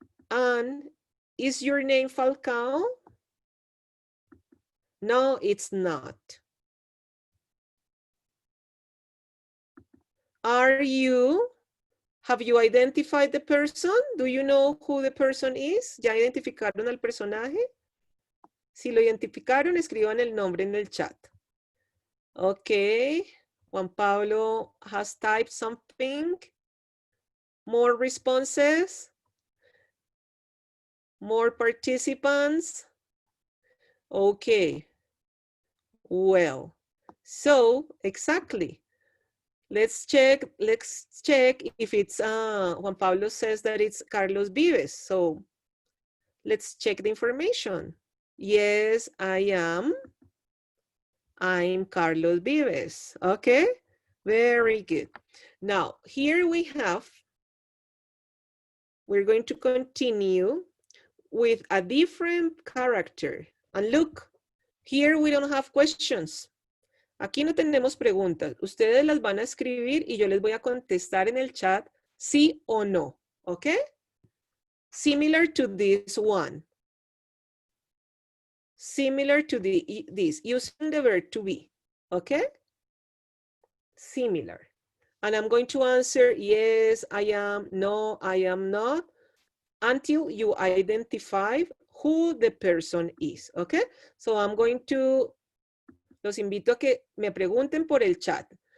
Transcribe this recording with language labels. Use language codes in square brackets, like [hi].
[en] And is your name Falcao? No, it's not. Have you identified the person? Do you know who the person is? [es] ¿Ya identificaron al personaje? Si lo identificaron, escriban el nombre en el chat. [en] Okay, Juan Pablo has typed something. More responses? More participants? Okay, well, so exactly. Let's check if it's, Juan Pablo says that it's Carlos Vives. So let's check the information. Yes, I am. I'm Carlos Vives. Okay, very good. Now, here we're going to continue with a different character. And look, here we don't have questions. [es] Aquí no tenemos preguntas. Ustedes las van a escribir y yo les voy a contestar en el chat sí o no. [en] ¿Ok? Similar to this one. Similar to this. Using the verb to be. ¿Ok? Similar. And I'm going to answer yes, I am, no, I am not, until you identify who the person is. ¿Ok? So I'm going to... [es] Los invito a que me pregunten por el chat.